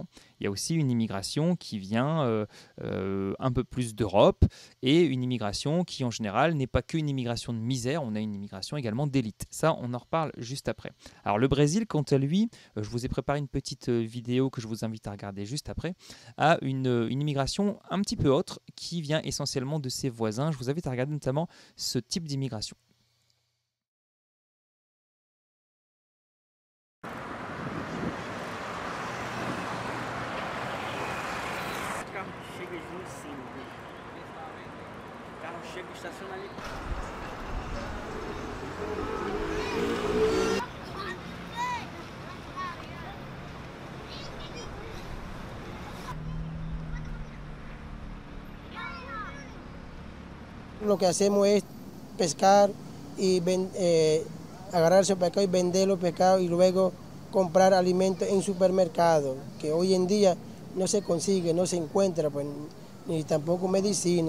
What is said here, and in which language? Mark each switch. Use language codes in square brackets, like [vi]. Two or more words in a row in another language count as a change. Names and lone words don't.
[fr] Il y a aussi une immigration qui vient un peu plus d'Europe, et une immigration qui en général n'est pas qu'une immigration de misère, on a une immigration également d'élite. Ça, on en reparle juste après. Alors le Brésil, quant à lui, je vous ai préparé une petite vidéo que je vous invite à regarder juste après, a une immigration un petit peu autre qui vient essentiellement de ses voisins. Je vous invite à regarder notamment ce type d'immigration. [pt] O carro chega ali em cima, viu? O carro chega e estaciona ali. [es] Lo que hacemos es pescar y agarrar ese pescado y vender los pescados y luego comprar alimentos en supermercados, que hoy en día no se consigue, no se encuentra, pues, ni tampoco medicina.